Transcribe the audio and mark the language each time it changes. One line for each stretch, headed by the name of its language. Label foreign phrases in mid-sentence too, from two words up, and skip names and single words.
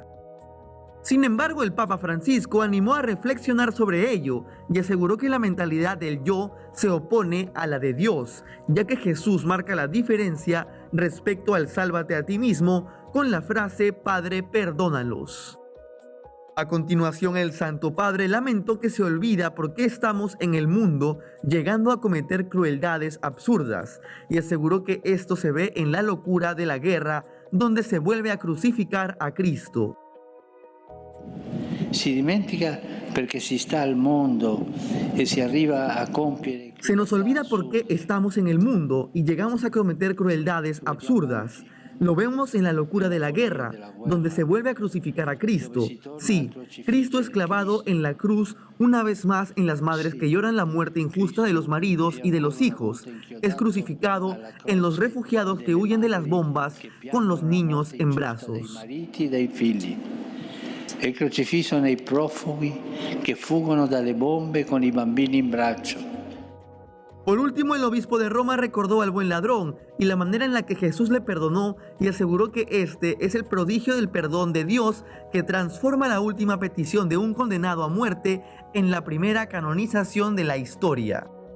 Spanish: Sin embargo, el Papa Francisco animó a reflexionar sobre ello y aseguró que la mentalidad del yo se opone a la de Dios, ya que Jesús marca la diferencia respecto al sálvate a ti mismo con la frase Padre, perdónalos. A continuación, el Santo Padre lamentó que se olvida por qué estamos en el mundo, llegando a cometer crueldades absurdas, y aseguró que esto se ve en la locura de la guerra, donde se vuelve a crucificar a Cristo.
Italian: Si dimentica perché si sta al mondo e si arriva a compiere.
Spanish: Se nos olvida por qué estamos en el mundo y llegamos a cometer crueldades absurdas. Lo vemos en la locura de la guerra, donde se vuelve a crucificar a Cristo. Sí, Cristo es clavado en la cruz una vez más en las madres que lloran la muerte injusta de los maridos y de los hijos. Es crucificado en los refugiados que huyen de las bombas con los niños en brazos.
Italian: È crocifisso nei profughi che fuggono dalle bombe con i bambini in braccio.
Spanish: Por último, el obispo de Roma recordó al buen ladrón y la manera en la que Jesús le perdonó y aseguró que este es el prodigio del perdón de Dios que transforma la última petición de un condenado a muerte en la primera canonización de la historia.